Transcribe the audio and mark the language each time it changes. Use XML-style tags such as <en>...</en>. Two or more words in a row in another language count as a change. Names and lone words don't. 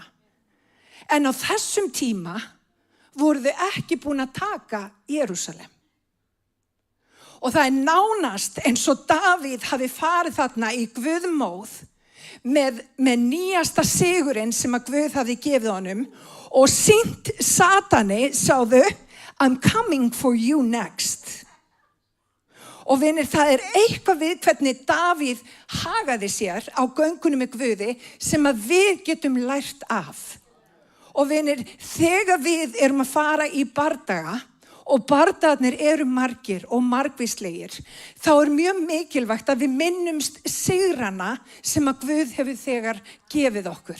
<is>En á þessum tíma voru þau ekki búin að taka Jerúsalem. Og það nánast eins og Davíð hafi farið þarna í Guðmóð með nýjasta sigurinn sem að Guð hafi gefið honum og sýnt Satani, sáðu,</is> <en>I'm coming for you next.</en> <is>Og vinir, það eitthvað við hvernig Davíð hagaði sér á göngunum með Guði sem að við getum lært af. Og vinir, þegar við erum að fara í bardaga og bardagarnir margir og margvíslegir, þá mjög mikilvægt að við minnumst sigrana sem að Guð hefur þegar gefið okkur.</is>